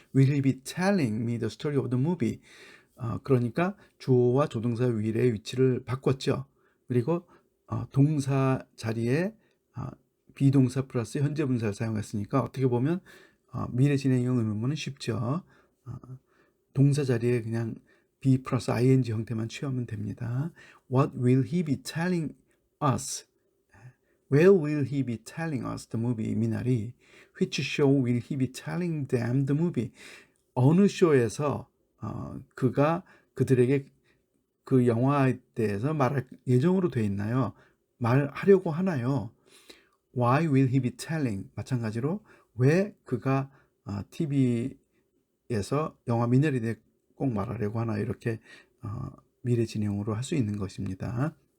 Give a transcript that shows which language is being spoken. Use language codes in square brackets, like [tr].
[en] Will he be telling me the story of the movie? [ko] 그러니까 주어와 조동사 will의 위치를 바꿨죠. 그리고 동사 자리에 비동사 플러스 현재 분사를 사용했으니까 어떻게 보면 미래 진행형 의문문은 쉽죠. 동사 자리에 그냥 be 플러스 ing 형태만 취하면 됩니다. [en] What will he be telling us? Where will he be telling us the movie? 미나리. Which show will he be telling them the movie? [ko] 어느 쇼에서 그가 그들에게 그 영화에 대해서 말할 예정으로 돼 있나요? 말하려고 하나요? [en] Why will he be telling? [ko] 마찬가지로 왜 그가 TV에서 영화 미나리에 대해 꼭 말하려고 하나 이렇게 미래 진행으로 할 수 있는 것입니다.